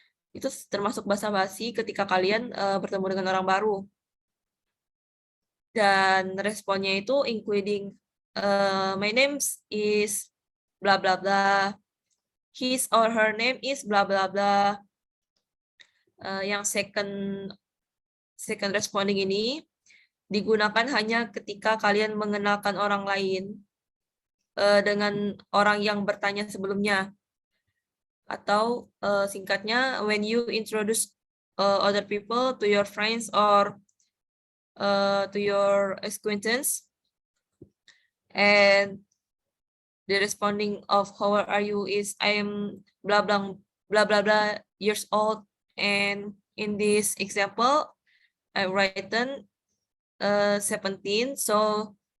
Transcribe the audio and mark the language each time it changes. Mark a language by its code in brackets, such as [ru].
[id] Itu termasuk basa-basi ketika kalian bertemu dengan orang baru. Dan responnya itu [en] including my name is bla bla bla, his or her name is bla bla bla. [id] Yang [en] second responding [id] ini digunakan hanya ketika kalian mengenalkan orang lain dengan orang yang bertanya sebelumnya. Atau singkatnya, [en] when you introduce other people to your friends or to your acquaintance, and the responding of how are you is I am blah blah blah blah blah years old, and in this example I written 17, so